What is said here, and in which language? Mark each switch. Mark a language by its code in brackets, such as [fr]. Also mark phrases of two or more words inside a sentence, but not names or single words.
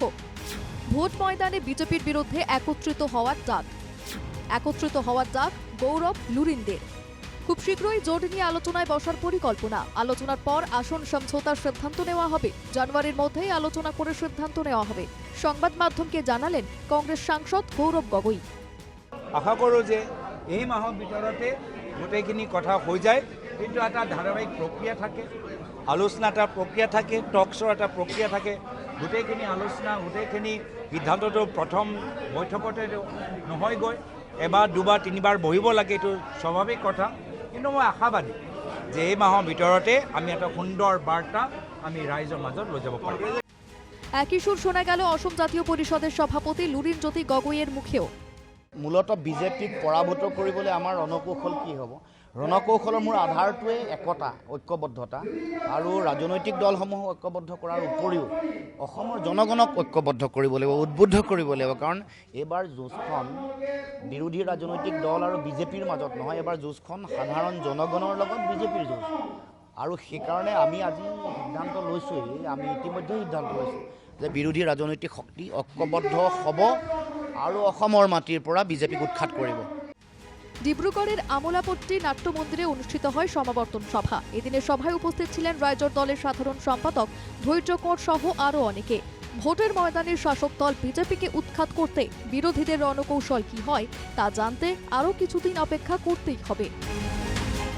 [bn] ভোট ময়দানে বিজেপির বিরুদ্ধে একত্রিত হওয়ার ডাক গৌরব লুরিনদের। খুব শীঘ্রই জোট নিয়ে আলোচনায় বসার পরিকল্পনা। আলোচনার পর আসন সমঝোতার সিদ্ধান্ত নেওয়া হবে। জানুয়ারির মধ্যেই আলোচনা করে সিদ্ধান্ত নেওয়া হবে। সংবাদ মাধ্যমকে জানালেন কংগ্রেস সাংসদ গৌরব গগৈ। [as] আশা কৰোঁ যে এই মাহৰ ভিতৰতে গোটেইখিনি কথা হৈ যায়, কিন্তু এটা ধাৰাবাহিক প্ৰক্ৰিয়া থাকে, আলোচনা এটা প্ৰক্ৰিয়া থাকে, টকশ্বৰ এটা প্ৰক্ৰিয়া থাকে। গোটেইখিনি আলোচনা, গোটেইখিনি সিদ্ধান্তটো প্ৰথম বৈঠকতে নহয়গৈ, এবাৰ দুবাৰ তিনিবাৰ বহিব লাগে, এইটো স্বাভাৱিক কথা। কিন্তু মই আশাবাদী যে এই মাহৰ ভিতৰতে আমি এটা সুন্দৰ বাৰ্তা আমি ৰাইজৰ মাজত লৈ যাব পাৰোঁ। একই সুর শোনা গেল অসম জাতীয় পরিষদের সভাপতি লুরিনজ্যোতি গগৈয়ের মুখেও। মূলত বিজেপিক পৰাভূত কৰিবলৈ আমাৰ ৰণকৌশল কি হ'ব? ৰণকৌশলৰ মূল আধাৰটোৱে একতা, ঐক্যবদ্ধতা আৰু ৰাজনৈতিক দলসমূহ ঐক্যবদ্ধ কৰাৰ উপৰিও অসমৰ জনগণক ঐক্যবদ্ধ কৰিব লাগিব, উদ্বুদ্ধ কৰিব লাগিব। কাৰণ এইবাৰ যুঁজখন বিৰোধী ৰাজনৈতিক দল আৰু বিজেপিৰ মাজত নহয়, এইবাৰ যুঁজখন সাধাৰণ জনগণৰ লগত বিজেপিৰ যুঁজ। আৰু সেইকাৰণে আমি আজি সিদ্ধান্ত লৈছোঁৱেই, আমি ইতিমধ্যে সিদ্ধান্ত লৈছোঁ যে বিৰোধী ৰাজনৈতিক শক্তি ঐক্যবদ্ধ হ'ব আৰু অসমৰ মাটিৰ পৰা বিজেপিক উৎখাত কৰিব। [bn] ডিব্রুগড়ের আমোলাপট্টি নাট্য মন্দিরে অনুষ্ঠিত হয় সমাবর্তন সভা। এদিনের সভায় উপস্থিত ছিলেন রাইজর দলের সাধারণ সম্পাদক ধৈর্য কোঁড় সহ আরও অনেকে। ভোটের ময়দানে শাসক দল বিজেপিকে উৎখাত করতে বিরোধীদের রণকৌশল কি হয় তা জানতে আরও কিছুদিন অপেক্ষা করতেই হবে।